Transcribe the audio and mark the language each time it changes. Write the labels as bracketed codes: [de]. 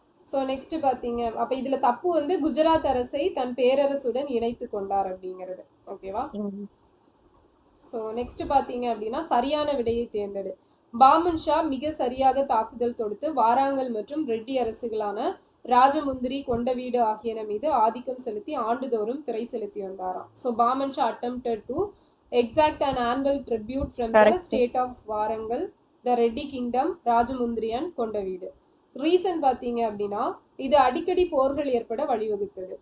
[ta] So next பாத்தீங்க, அப்ப இதுல தப்பு வந்து குஜராத் அரசை தன் பேரரசுடன் இணைத்து கொண்டார் அப்படிங்கிறது. ஓகேவா? ஸோ நெக்ஸ்ட் பாத்தீங்க அப்படின்னா சரியான விடையை தேர்ந்தெடு. பாமன் ஷா மிக சரியாக தாக்குதல் தொடுத்து வாராங்கல் மற்றும் ரெட்டி அரசுகளான ராஜமுந்திரி, கொண்டவீடு ஆகியன மீது ஆதிக்கம் செலுத்தி ஆண்டுதோறும் திரை செலுத்தி வந்தாராம். [en] So Bahman Shah attempted to exact an annual tribute from the state of Warangal, the Reddy kingdom, Rajahmundry and Kondaveedu. [ta] Reason பாத்தீங்க அப்படின்னா இது அடிக்கடி போர்கள் ஏற்பட வழிவகுத்தது.